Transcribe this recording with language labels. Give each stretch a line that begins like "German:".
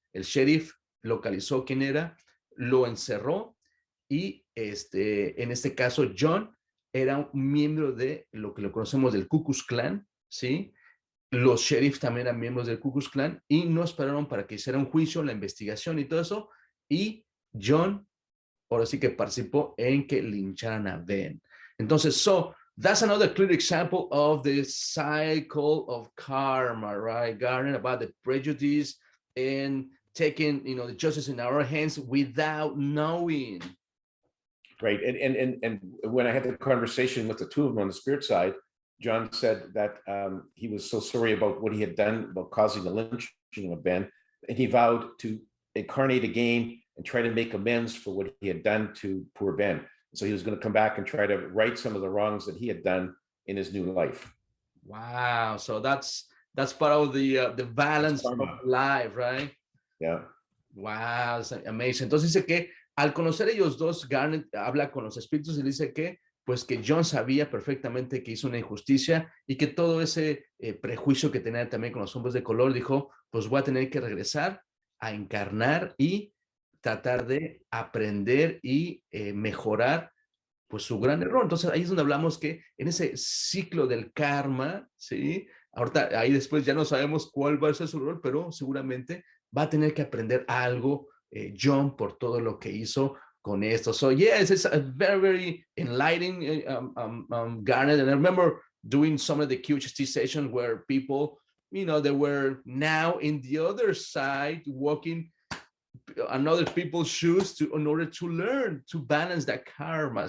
Spanish: El sheriff localizó quién era, lo encerró, y en este caso John era un miembro de lo que lo conocemos del Ku Klux Klan, ¿sí? Los sheriffs también eran miembros del Ku Klux Klan y no esperaron para que hiciera un juicio, la investigación y todo eso, y John ahora sí que participó en que lincharan a Ben.
English: Entonces, that's another clear example of the cycle of karma, right, Garnet, about the prejudice and taking, the justice in our hands without knowing. Right, and when I had the conversation with the two of them on the spirit side, John said that he was so sorry about what he had done about causing the lynching of Ben, and he vowed to incarnate again and try to make amends for what he had done to poor Ben. So he was going to come back and try to right some of the wrongs that he had done in his new life. Wow, so that's part of the balance of life, right? Yeah. Wow, it's amazing.
Spanish: Entonces dice que al conocer ellos dos, Garnet habla con los espíritus y dice que pues que John sabía perfectamente que hizo una injusticia y que todo ese prejuicio que tenía también con los hombres de color, dijo, pues voy a tener que regresar a encarnar y tratar de aprender y mejorar pues su gran error. Entonces ahí es donde hablamos que en ese ciclo del karma, ¿sí? Ahorita ahí después ya no sabemos cuál va a ser su error, pero seguramente va a tener que aprender algo John por todo lo que hizo con esto.
English: So yes, it's a very, very enlightening Garnet. And I remember doing some of the QHT sessions where people, they were now in the other side walking on other people's shoes in order to learn to balance that karma.